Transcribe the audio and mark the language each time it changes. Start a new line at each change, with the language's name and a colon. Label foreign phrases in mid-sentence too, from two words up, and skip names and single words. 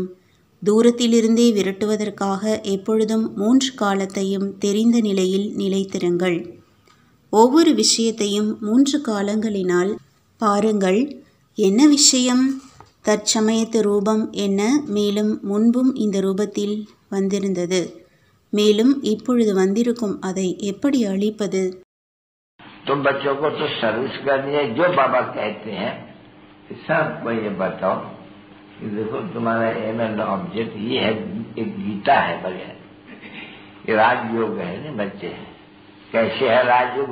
Tamil: தூரத்திலிருந்தே விரட்டுவதற்காக எப்பொழுதும் 3 காலத்தையும் தெரிந்த நிலையில் நிலைத்திருங்கள். ஒவ்வொரு விஷயத்தையும் 3 காலங்களினால் பாருங்கள். என்ன விஷயம்? தற்சமயத்து ரூபம் என்ன? மேலும் முன்பும் இந்த ரூபத்தில் வந்திருந்தது. மேலும் இப்பொழுது வந்திருக்கும் அதை எப்படி அழிப்பது?
Hindi: तुम बच्चों को तो सर्विस करनी है, जो बाबा कहते हैं सबको ये बताओ कि देखो तुम्हारा
English: aim and object
Hindi: ये है, एक गीता है बढ़िया, ये राजयोग है ना बच्चे। कैसे है राजयोग?